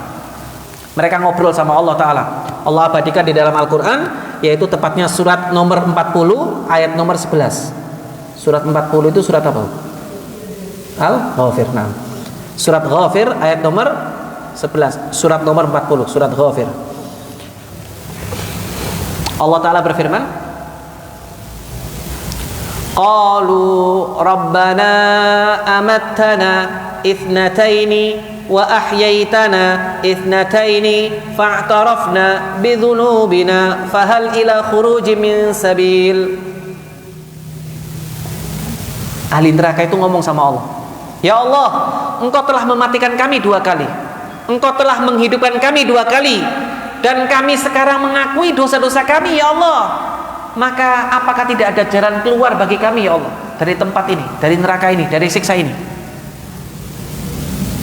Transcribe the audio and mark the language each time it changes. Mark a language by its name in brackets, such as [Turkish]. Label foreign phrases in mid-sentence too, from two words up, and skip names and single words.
[Indonesian] Mereka ngobrol sama Allah Ta'ala. Allah abadikan di dalam Al-Quran, yaitu tepatnya surat nomor 40 ayat nomor 11. Surat 40 itu surat apa? Al-Ghafir. Nah, surat Ghafir ayat nomor 11. Surat nomor 40, surat Ghafir. Allah Ta'ala berfirman, [Arabic] قالوا ربنا أمتنا اثنتين وأحييتنا اثنتين فاعترفنا بذنوبنا فهل إلى خروج من سبيل. [Indonesian] Ahli neraka itu ngomong sama Allah, ya Allah, engkau telah mematikan kami 2 kali, engkau telah menghidupkan kami 2 kali, dan kami sekarang mengakui dosa-dosa kami, ya Allah. Maka apakah tidak ada jalan keluar bagi kami, ya Allah, dari tempat ini, dari neraka ini, dari siksa ini?